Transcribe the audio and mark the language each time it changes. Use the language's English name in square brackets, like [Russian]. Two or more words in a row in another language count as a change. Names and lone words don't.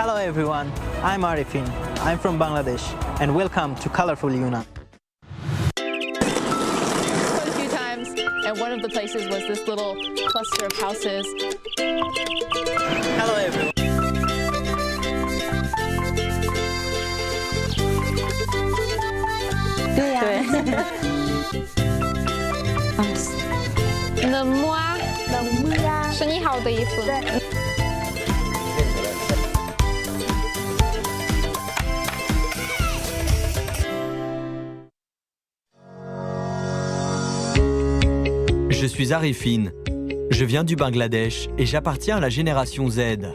[English] everyone, I'm Arifin. I'm from Bangladesh and welcome to Colorful Yunnan. Quite a few times, and one of the places was this little cluster of houses. Hello everyone. [Chinese] 对呀、冷木啊，冷木呀，是你好的意思。对。 [French] Je suis Arifin. Je viens du Bangladesh et j'appartiens à la génération Z.